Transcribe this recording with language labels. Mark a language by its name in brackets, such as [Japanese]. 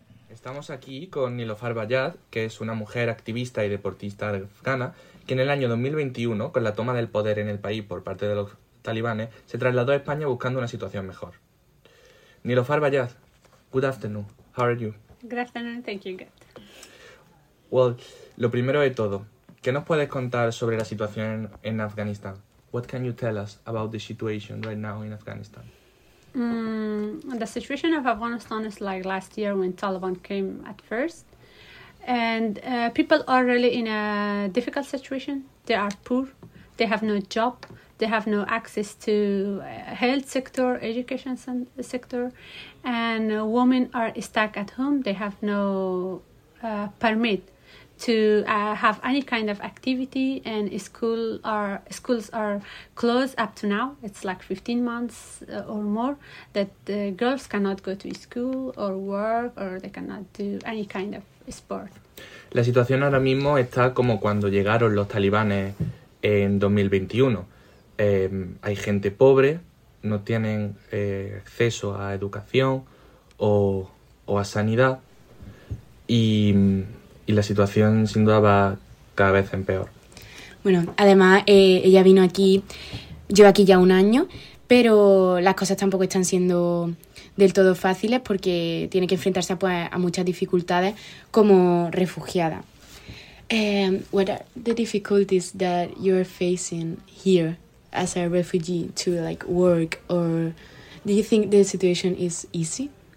[Spanish] Estamos aquí con Niloufar Bayad, que es una mujer activista y deportista afgana, que en el año 2021, con la toma del poder en el país por parte de los talibanes, se trasladó a España buscando una situación mejor. [English] Niloufar Bayad, good afternoon, how are you? Good afternoon, thank you, good. [Spanish] Well, lo primero de todo, ¿qué nos puedes contar sobre la situación en Afganistán? [English] What can you tell us about the situation right now in Afghanistan? The situation of Afghanistan is like last year when Taliban came at first. And people are really in a difficult situation. They are poor, they have no job. They have no access to health sector, education sector, and women are stuck at home. They have no permit to have any kind of activity, and schools are closed up to now. It's like 15 months or more that the girls cannot go to school or work, or they cannot do any kind of sport. [Spanish] La situación ahora mismo está como cuando llegaron los talibanes en 2021. Hay gente pobre, no tienen acceso a educación o a sanidad y la situación sin duda va cada vez en peor. Bueno, además ella vino aquí, lleva aquí ya un año, pero las cosas tampoco están siendo del todo fáciles porque tiene que enfrentarse a muchas dificultades como refugiada. [English] What are the difficulties that you're facing here as a refugee to like work, or do you think the situation is easy?